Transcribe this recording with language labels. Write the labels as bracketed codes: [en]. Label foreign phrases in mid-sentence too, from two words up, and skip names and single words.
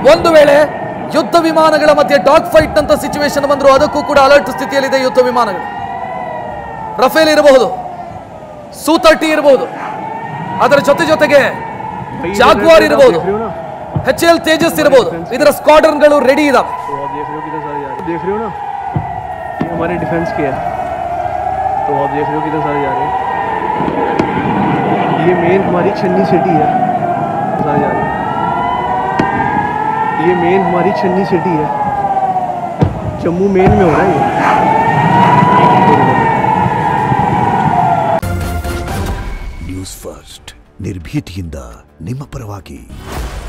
[kn] ಒಂದು ವೇಳೆ ಯುದ್ಧ ವಿಮಾನಗಳ ಮಧ್ಯೆ [en] dog fight [kn] ಅಂತ ಸಿಚುವೇಶನ್ ಬಂದ್ರು ಅದಕ್ಕೂ ಕೂಡ ಅಲರ್ಟ್ ಸ್ಥಿತಿಯಲ್ಲಿದೆ ಯುದ್ಧ ವಿಮಾನಗಳು. ರಫೇಲ್ ಇರಬಹುದು, ಸು-30 ಇರಬಹುದು, ಅದರ ಜೊತೆಗೆ ಜಾಗ್ವಾರ್ ಇರಬಹುದು, HAL ತೇಜಸ್ ಇರಬಹುದು. ಇದರ ಸ್ಕ್ವಾಡ್ರನ್ಗಳು ರೆಡಿ ಇದಾವೆ. [hi] हमारे डिफेंस के है तो आप देख रहे हो कितने सारे जा रहे हैं. ये मेन हमारी छन्नी सिटी है, सारे जा रहे हैं. ये मेन हमारी छन्नी सिटी है, जम्मू मेन में हो रहा है ये. [kn] ನ್ಯೂಸ್ ಫಸ್ಟ್ ನಿರ್ಭೀತಿಯಿಂದ ನಿಮ್ಮ ಪರವಾಗಿ.